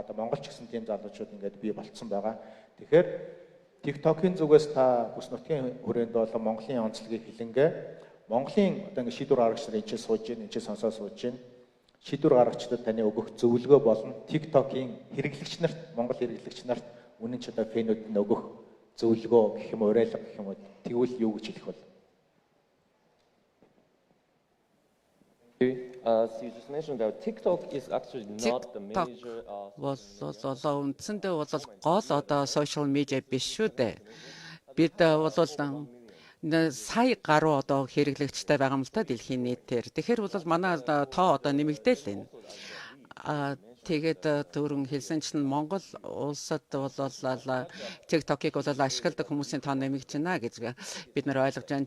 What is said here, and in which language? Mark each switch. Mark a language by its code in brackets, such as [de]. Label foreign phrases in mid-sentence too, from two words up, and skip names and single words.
[mn] Одоо монголч гэсэн тийм залуучууд ингээд бий болцсон байгаа. Тэгэхээр TikTok-ийн зүгээс та бүс нутгийн хүрээнд бол Монголын онцлогийг хилэнгээ. Монголын одоо ингээд шийдвэр гаргагч нар энэ ч сууж гин, энэ ч сонсоо сууж гин. Шийдвэр гаргагчдад таны өгөх зөвлөгөө болно. TikTok-ийн хэрэглэгч нарт, Монгол хэрэглэгч нарт үнэн ч одоо фэнүүд нь өгөх зөвлөгөө гэх юм уу, уриалга гэх юм уу, тэгвэл юу гэж хэлэх вэ? [en] So you just mentioned that TikTok is actually not the major. [mn] Үндсэндээ бол гол одоо [en] social media [mn] биш шүү дээ. Бид бол сая гаруй одоо хэрэглэгчтэй байгаа юм л та дэлхийн нийтээр. Тэгэхээр бол манай тоо одоо нэмэгдээл байна. Тэгээд түрүүн хэлсэн чинь Монгол улсад бол TikTok-ыг бол ашигладаг хүмүүсийн тоо нэмэгдэж байна гэж бид нар ойлгож байна.